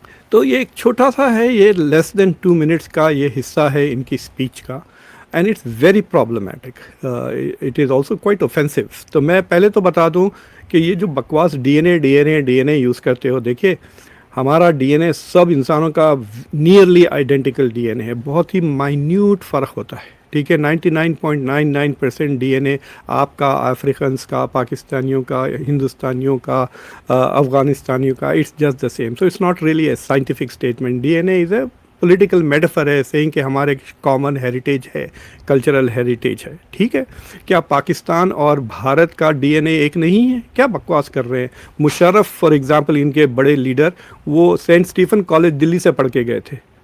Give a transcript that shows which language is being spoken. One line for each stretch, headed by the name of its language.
Urdu: تو یہ ایک چھوٹا سا ہے, یہ لیس دین 2 منٹس کا یہ حصہ ہے ان کی اسپیچ کا,
English: And it's very problematic, it is also quite offensive.
Urdu: تو میں پہلے تو بتا دوں کہ یہ جو بکواس ڈی این اے یوز کرتے ہو, دیکھیے ہمارا ڈی این اے سب انسانوں کا نیئرلی آئیڈینٹیکل ڈی این اے ہے, بہت ہی مائنیوٹ فرق ہوتا ہے, ٹھیک ہے. 99.99% ڈی این اے آپ کا, افریقنس کا, پاکستانیوں کا, ہندوستانیوں کا, افغانستانیوں کا,
English: It's just the same. So it's not really a scientific statement. D N A is a political metaphor ہے, saying
Urdu: کہ ہمارے کامن ہیریٹیج ہے, کلچرل ہیریٹیج ہے, ٹھیک ہے. کیا پاکستان اور بھارت کا ڈی این اے ایک نہیں ہے؟ کیا بکواس کر رہے ہیں. مشرف فار ایگزامپل ان کے بڑے لیڈر, وہ سینٹ اسٹیفن کالج دلی سے پڑھ کے گئے تھے.